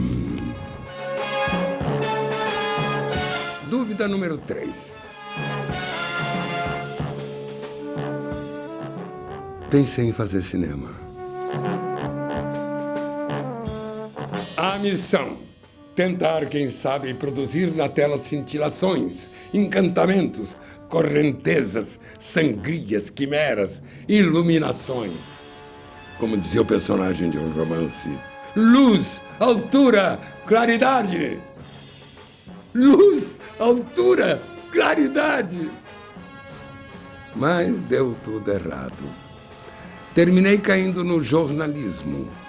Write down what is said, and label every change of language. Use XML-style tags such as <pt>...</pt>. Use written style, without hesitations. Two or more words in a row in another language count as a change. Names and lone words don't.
<pt>Dúvida número 3. Pensei em fazer cinema. A missão: tentar, quem sabe, produzir na tela cintilações, encantamentos, correntezas, sangrias, quimeras, iluminações. Como dizia o personagem de um romance, luz, altura, claridade. Luz, altura, claridade. Mas deu tudo errado. Terminei caindo no jornalismo.</pt>